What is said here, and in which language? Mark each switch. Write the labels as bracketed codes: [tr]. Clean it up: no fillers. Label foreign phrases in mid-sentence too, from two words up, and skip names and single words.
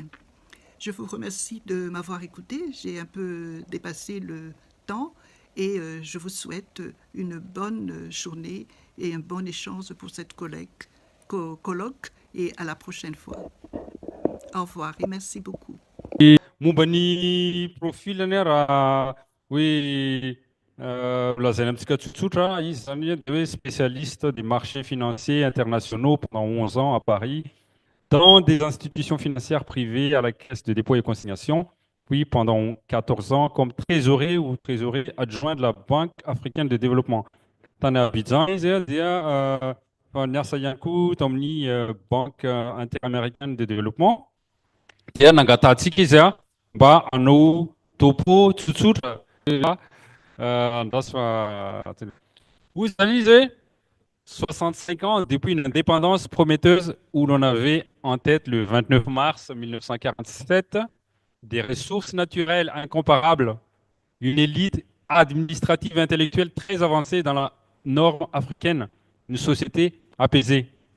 [fr] Je vous remercie de m'avoir écouté. J'ai un peu dépassé le temps et je vous souhaite une bonne journée et un bon échange pour cette colloque et à la prochaine fois. Au revoir et merci beaucoup. [mg] Momba ny profil raha hoe lazaina amintsika tsotsotra, izy zany dia hoe [fr] spécialiste des marchés financiers internationaux pendant 11 ans à Paris, dans des institutions financières privées à la Caisse de dépôt et consignation, puis pendant 14 ans comme trésorier ou trésorier adjoint de la Banque africaine de développement. [mg] Tany Abidjan izy dia niasa ihany koa tamin'ny Banque interaméricaine de développement. Dia nangatantsika izy mba hanao topo tsotsotra andraso fa hoy zany izy hoe [fr] 65 ans depuis une indépendance prometteuse où l'on avait en tête le 29 mars 1947 des ressources naturelles incomparables, une élite administrative et intellectuelle très avancée dans la norme africaine, une société apaisée.